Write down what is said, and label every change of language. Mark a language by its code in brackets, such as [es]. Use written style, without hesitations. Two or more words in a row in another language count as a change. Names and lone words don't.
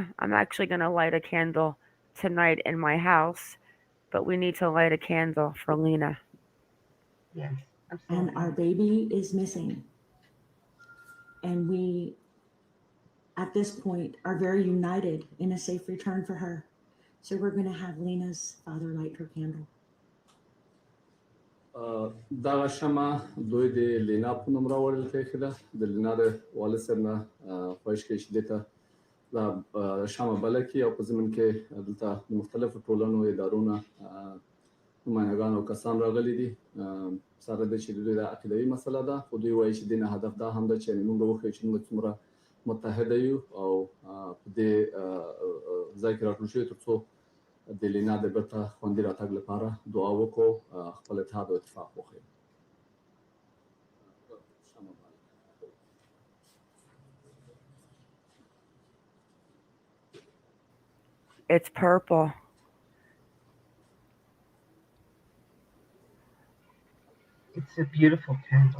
[en] I'm actually going to light a candle tonight in my house, but we need to light a candle for Lena. Yes, absolutely. And our baby is missing. And we, at this point, are very united in a safe return for her. So we're going to have Lena's father light her candle. [ps] دغه شمه دوی د لینا په نوم راوړل کېښې ده د لینا د والد صاحب نه خواهش کوي چې دې ته دا شمه بله کړي او په ضمن کې دلته د مختلفو ټولنو ادارو نه نمایندګان او کسان راغلي دي سره د چې دوی د عقیدوي مسله ده خو دوی وایي چې د نه هدف دا هم ده چې موږ وښیو چې موږ څومره متحده یو او په دې ځای کې راټول شوي تر څو د لینا د بیرته خوندي راتګ لپاره دعا وکړو خپل اتحاد او اتفاق وښیو. [en] It's purple. It's a beautiful candle.